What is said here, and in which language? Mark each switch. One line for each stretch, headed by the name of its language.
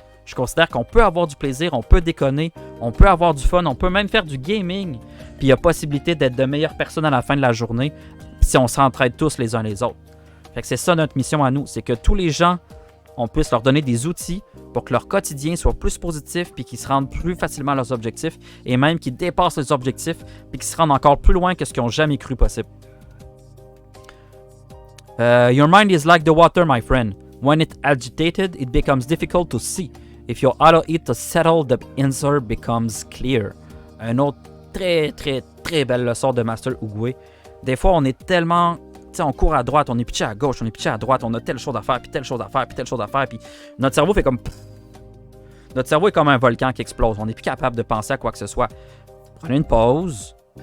French: Je considère qu'on peut avoir du plaisir, on peut déconner, on peut avoir du fun, on peut même faire du gaming, puis il y a possibilité d'être de meilleures personnes à la fin de la journée si on s'entraide tous les uns les autres. Fait que c'est ça notre mission à nous, c'est que tous les gens, on puisse leur donner des outils pour que leur quotidien soit plus positif puis qu'ils se rendent plus facilement à leurs objectifs et même qu'ils dépassent les objectifs puis qu'ils se rendent encore plus loin que ce qu'ils n'ont jamais cru possible.
English: Your mind is like the water, my friend. When it's agitated, it becomes difficult to see. If you allow it to settle, the answer becomes clear.
French: Un autre très belle leçon de Master Oogway. Des fois, on est tellement... Tu sais, on court à droite, on est pitché à gauche, on est pitché à droite, on a telle chose à faire, puis telle chose à faire, puis telle chose à faire, puis notre cerveau fait comme... Notre cerveau est comme un volcan qui explose. On n'est plus capable de penser à quoi que ce soit. Prenez une pause.